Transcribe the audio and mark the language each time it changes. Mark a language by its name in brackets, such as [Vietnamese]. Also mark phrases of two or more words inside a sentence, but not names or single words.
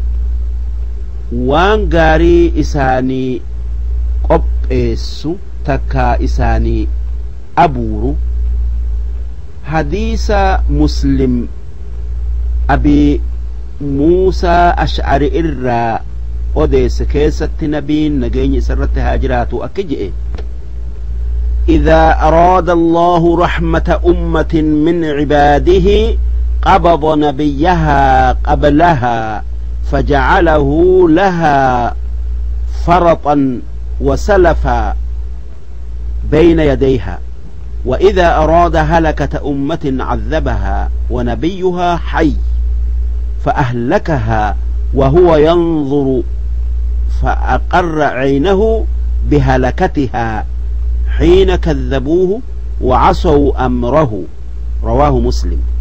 [Oromo] waan gaarii isaanii qopheessu takkaa isaanii abuuru hadiisa muslim abi muusaa ash'ari irraa odeesse keessatti nabiin nageenya isarratti haa jiraatu akka je'e [Arabic] إذا أراد الله رحمة أمة من عباده قبض نبيها قبلها فجعله لها فرطا وسلفا بين يديها وإذا أراد هلكة أمة عذبها ونبيها حي فأهلكها وهو ينظر فأقر عينه بهلكتها حين كذبوه وعصوا أمره رواه مسلم